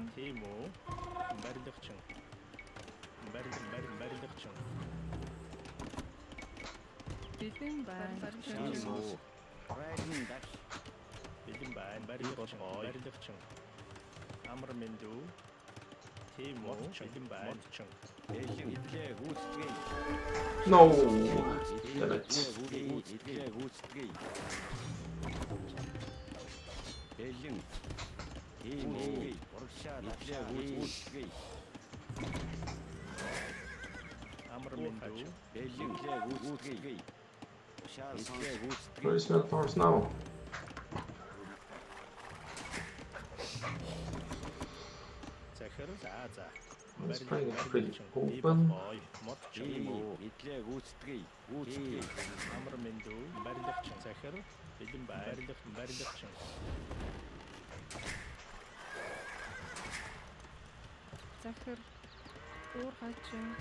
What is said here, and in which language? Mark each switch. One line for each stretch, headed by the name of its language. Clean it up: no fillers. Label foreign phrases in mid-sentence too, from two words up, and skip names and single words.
Mongolian: Тийм үү? Барилгачин. Барилгачин. Бэлэн байна. Барилгачин. Бэлэн байна. Барилгачин. Амар минь дүү. Тийм үү? Бэлэн байна.
English: No! Damn it.
Mongolian: Амар минь дүү.
English: Where is Meltars now?
Mongolian: Захир за.
English: It's playing it pretty open.
Mongolian: Модчин. Амар минь дүү. Барилгачин. Захир бэлэн байна. Барилгачин. Захир. Уурхачин.